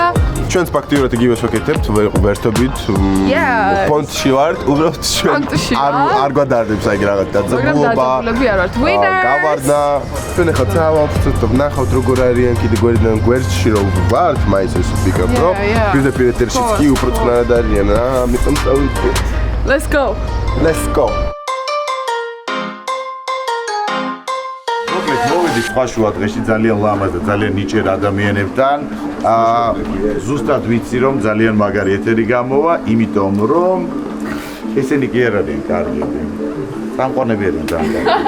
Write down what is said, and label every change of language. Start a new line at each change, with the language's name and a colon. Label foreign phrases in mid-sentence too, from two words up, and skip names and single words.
Georgian: ჩვენც ფაქტიურად იგივეს ვაკეთებთ, ვერთობით ფონდში ვართ, უბრალოდ ჩვენ არ გვადარდებს აი რაღაც დაძაბულობა. გავარდა. ჩვენ ახლა ცავთ, ვნახავთ როგორ არიან კიდე გვერდიდან გვერდში რო ვართ, მაინც ეს ვფიქრობ, რომ პირდაპირ ეთერშიც კი უფრო წყნარად არიან. ამიტომ წავიდე.
English: Let's go. Let's go.
Georgian: მოკლედ მოვედი სხვა შუა დღეში ძალიან ლამაზ და ძალიან ნიჭიერ ადამიანებთან. ზუსტად ვიცი რომ ძალიან მაგარი ეთერი გამოვა, იმიტომ რომ ესენი კი არ არიან კარგები. სამყაროები არიან ძალიან.